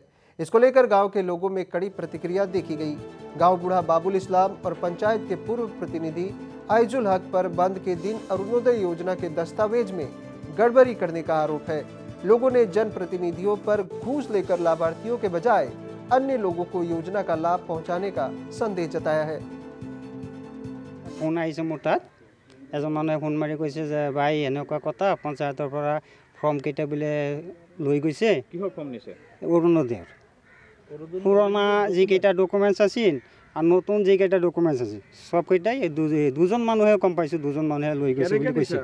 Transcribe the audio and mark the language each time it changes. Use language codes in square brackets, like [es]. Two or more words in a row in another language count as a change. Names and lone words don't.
[hi] इसको लेकर गांव के लोगों में कड़ी प्रतिक्रिया देखी गई। गांव बूढ़ा बाबुल इस्लाम और पंचायत के पूर्व प्रतिनिधि आइजुल हक पर बंद के दिन अरुणोदय योजना के दस्तावेज में गड़बड़ी करने का आरोप है। लोगों ने जनप्रतिनिधियों पर घूस लेकर लाभार्थियों के बजाय अन्य लोगों को योजना का लाभ पहुंचाने का संदेश जताया है। [as] फोन आइছে মোৰ তাত এজন মানুহে ফোন মাৰি কৈছে যে ভাই এনেকুৱা কথা পঞ্চায়তৰ পৰা ফৰ্ম কেইটা বিলে লৈ গৈছে। কিহৰ ফৰ্ম নিছে? অৰুণোদয়ৰ পুৰণা যি কেইটা ডকুমেণ্টছ আছিল আৰু নতুন যি কেইটা ডকুমেণ্টছ আছিল সব কেইটাই দুজন মানুহে কম পাইছো, দুজন মানুহে লৈ গৈছে বুলি কৈছে।